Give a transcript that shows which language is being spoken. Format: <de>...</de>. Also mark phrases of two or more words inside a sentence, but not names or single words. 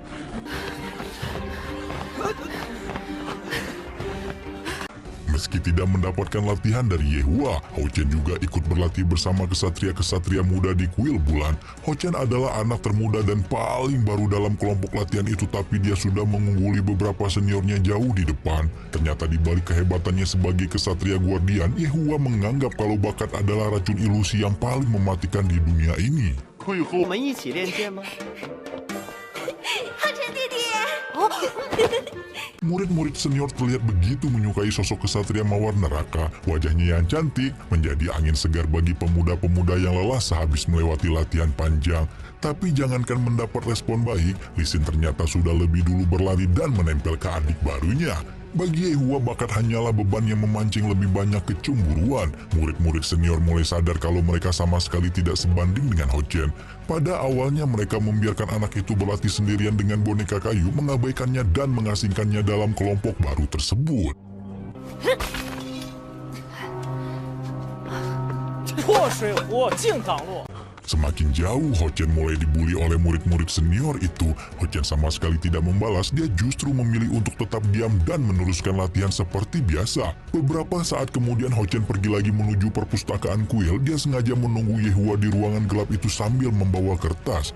<id>Meski tidak mendapatkan latihan dari Yehua, Hao Chen juga ikut berlatih bersama kesatria-kesatria muda di kuil bulan. Hao Chen adalah anak termuda dan paling baru dalam kelompok latihan itu, tapi dia sudah mengungguli beberapa seniornya jauh di depan. Ternyata di balik kehebatannya sebagai kesatria guardian, Yehua menganggap kalau bakat adalah racun ilusi yang paling mematikan di dunia ini.</id> <zh>我们一起练剑吗？浩辰弟弟，</zh> <id>Murid-murid senior terlihat begitu menyukai sosok kesatria mawar neraka. Wajahnya yang cantik menjadi angin segar bagi pemuda-pemuda yang lelah sehabis melewati latihan panjang. Tapi jangankan mendapat respon baik, Lee Sin ternyata sudah lebih dulu berlari dan menempel ke adik barunya. Bagi Yehua, bakat hanyalah beban yang memancing lebih banyak kecemburuan. Murid-murid senior mulai sadar kalau mereka sama sekali tidak sebanding dengan Hao Chen. Pada awalnya mereka membiarkan anak itu berlatih sendirian dengan boneka kayu, mengabaikannya dan mengasingkannya dalam kelompok baru tersebut.</id> <zh>破水壶净挡路。</zh> <id>Semakin jauh Ho-Chen mulai dibully oleh murid-murid senior itu, Ho-Chen sama sekali tidak membalas. Dia justru memilih untuk tetap diam dan meneruskan latihan seperti biasa. Beberapa saat kemudian Ho-Chen pergi lagi menuju perpustakaan kuil. Dia sengaja menunggu Yehua di ruangan gelap itu sambil membawa kertas.</id>